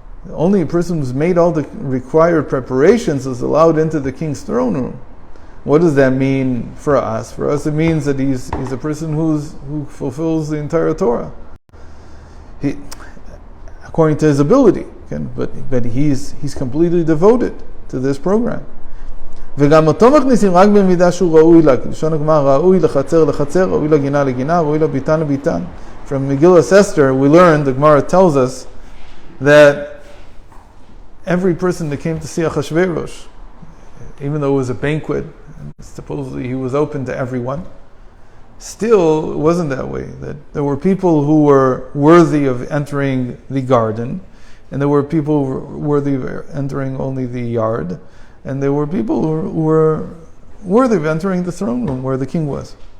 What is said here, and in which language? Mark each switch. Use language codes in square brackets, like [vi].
[en] Only a person who's made all the required preparations is allowed into the king's throne room. What does that mean for us? For us, it means that he's a person who fulfills the entire Torah, according to his ability. But he's completely devoted to this program. [he] וגם אותו מכניסים רק במידה שהוא ראוי לה. לשון הגמרא, ראוי לחצר לחצר, ראוי לגינה לגינה, ראוי לביתן לביתן. [en] From Megillah Esther, we learned, the Gemara tells us, that every person that came to see Achashverosh, even though it was a banquet, supposedly he was open to everyone, still it wasn't that way. That there were people who were worthy of entering the garden, and there were people who were worthy of entering only the yard, and there were people who were worthy of entering the throne room where the king was.